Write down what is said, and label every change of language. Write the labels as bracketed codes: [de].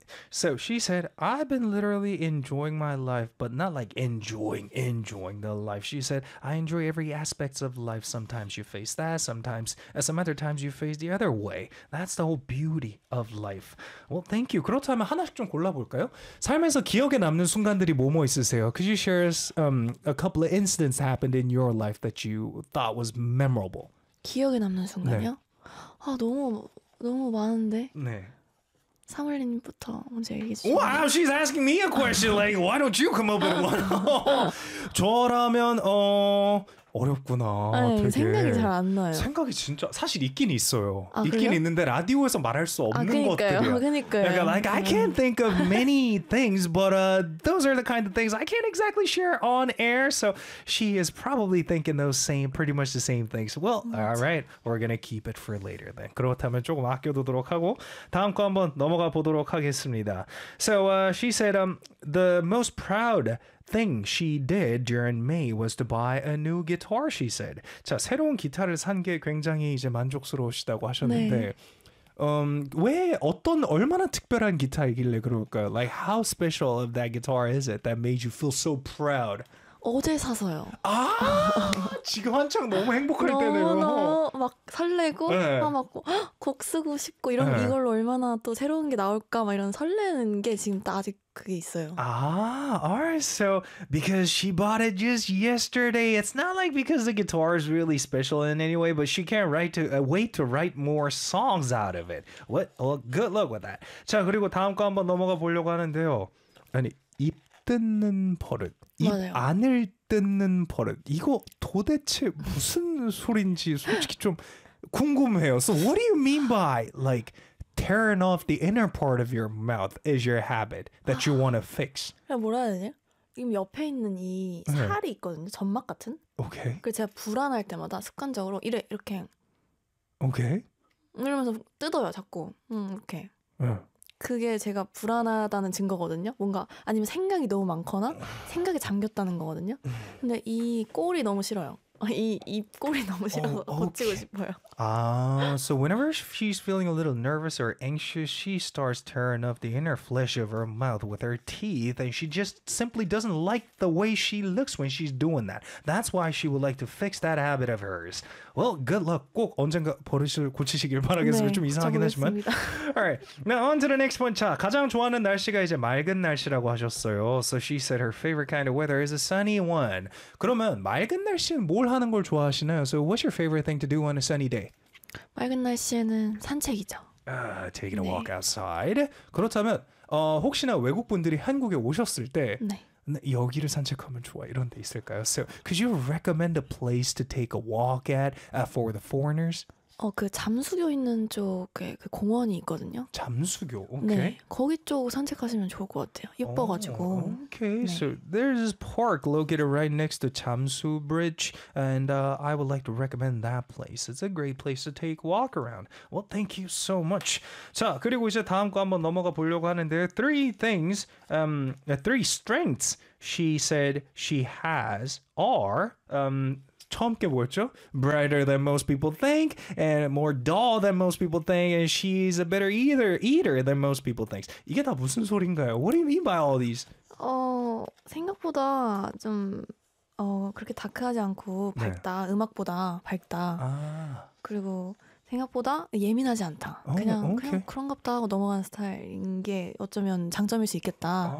[en] So she said, I've been literally enjoying my life, but not like enjoying the life. She said, I enjoy every aspect of life. Sometimes you face that, sometimes, some other times you face the other way. That's the whole beauty of life. Well, thank you. [ko] 그렇다면 하나씩 좀 골라볼까요? 삶에서 기억에 남는 순간들이 뭐뭐 있으세요? [en] Could you share us a couple of incidents happened in your life that you thought was memorable? [ko] 기억에 남는 순간이요? 네. 너무 많은데? 네. 사물님부터 먼저 얘기해 주세요. [en] Wow, she's asking me a question. Like, why don't you come up with one? [ko] 저라면 어렵구나. 아니, 생각이 잘 안 나요. 생각이 진짜 사실 있긴 있어요. 아, 있긴 그래요? 있는데 라디오에서 말할 수 없는 것들이야. 그러니까요. 그러니까, [en] like I can't think of many things, but those are the kind of things I can't exactly share on air. So she is probably thinking those same, pretty much the same things. Well, all right, we're gonna keep it for later then. [ko] 그렇다면 조금 아껴두도록 하고 다음 거 한번 넘어가 보도록 하겠습니다. [en] So she said the most proud thing she did during May was to buy a new guitar, she said. [ko] 자, 새로운 기타를 산 게 굉장히 이제 만족스러우시다고 하셨는데 네. 왜 어떤 얼마나 특별한 기타이길래 그럴까요? [en] Like how special of that guitar is it that made you feel so proud? [ko] 어제 사서요. 아, 지금 한창 너무 행복할 때네요. 너무 막 설레고 네. 막 곡 쓰고 싶고 이런 네. 이걸로 얼마나 또 새로운 게 나올까 막 이런 설레는 게 지금 또 아직 그게 있어요. [en] 아, alright. So because she bought it just yesterday, it's not like because the guitar is really special in any way, but she can't wait to write more songs out of it. What? Well, good luck with that. [ko] 자, 그리고 다음 거 한번 넘어가 보려고 하는데요. 아니 입 뜯는 버릇. 입 맞아요. 안을 뜯는 버릇. 이거 도대체 무슨 소린지 솔직히 좀 궁금해요. [en] So what do you mean by like tearing off the inner part of your mouth is your habit that you want to fix? [ko] 뭐라 해야 되냐? 지금 옆에 있는 이 살이 있거든요. 점막 같은. 오케이. 그래서 제가 불안할 때마다 습관적으로 이렇게 오케이. 이러면서 뜯어요, 자꾸. 이렇게. 그게 제가 불안하다는 증거거든요. 뭔가 아니면 생각이 너무 많거나 생각에 잠겼다는 거거든요. 근데 이 꼴이 너무 싫어요. 이 입꼴이 너무 싫어서 고치고 싶어요. [en] So whenever she's feeling a little nervous or anxious, she starts tearing off the inner flesh of her mouth with her teeth, and she just simply doesn't like the way she looks when she's doing that. That's why she would like to fix that habit of hers. Well, good luck. [ko] 꼭 언젠가 버릇을 고치시길 바라겠습니다. 네, 좀 이상하긴 하지만. [en] Alright, now on to the next one. [ko] 자, 가장 좋아하는 날씨가 이제 맑은 날씨라고 하셨어요. [en] So she said her favorite kind of weather is a sunny one. [ko] 그러면 맑은 날씨는 뭘 하는 걸 좋아하시나요? [en] So what's your favorite thing to do on a sunny day? [ko] 맑은 날씨에는 산책이죠. [en] Taking a walk outside. [ko] 그렇다면 혹시나 외국 분들이 한국에 오셨을 때 네. 여기를 산책하면 좋아 이런 데 있을까요? [en] So, could you recommend a place to take a walk at for the foreigners? [ko] 그 잠수교 있는 쪽에 그 공원이 있거든요. 잠수교. Okay. 네. 거기 쪽 산책하시면 좋을 것 같아요. 예뻐 가지고. Okay. 네. [en] So there's this park located right next to Jamsu Bridge and I would like to recommend that place. It's a great place to take walk around. Well, thank you so much. [ko] 자, 그리고 이제 다음 거 한번 넘어가 보려고 하는데 [en] three things three strengths she said she has are [ko] 처음 게 뭐였죠? [en] Brighter than most people think, and more dull than most people think, and she's a better eater than most people think. [ko] 이게 다 무슨 소린가요? [en] What do you mean by all these? [ko] 생각보다 좀 그렇게 다크하지 않고 밝다. 네. 음악보다 밝다. 아. 그리고 생각보다 예민하지 않다. 그냥 그런갑다 하고 넘어간 스타일인 게 어쩌면 장점일 수 있겠다.